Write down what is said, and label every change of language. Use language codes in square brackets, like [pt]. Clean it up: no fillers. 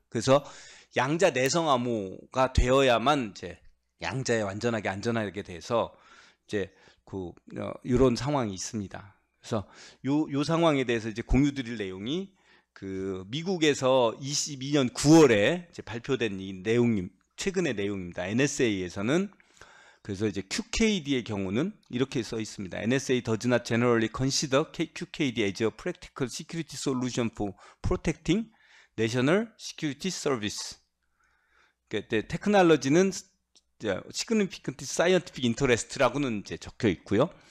[ko] 그래서 양자 내성 암호가 되어야만 이제 양자에 완전하게 안전하게 돼서 이제 이런 상황이 있습니다. 그래서 요 상황에 대해서 이제 공유드릴 내용이 미국에서 22년 9월에 이제 발표된 이 내용, 최근의 내용입니다. NSA에서는 그래서 이제 QKD의 경우는 이렇게 써 있습니다. [en] NSA does not generally consider QKD as a practical security solution for protecting national security service. [ko] 그러니까 테크놀로지는 [en] significant scientific interest [ko] 라고는 이제 적혀 있고요.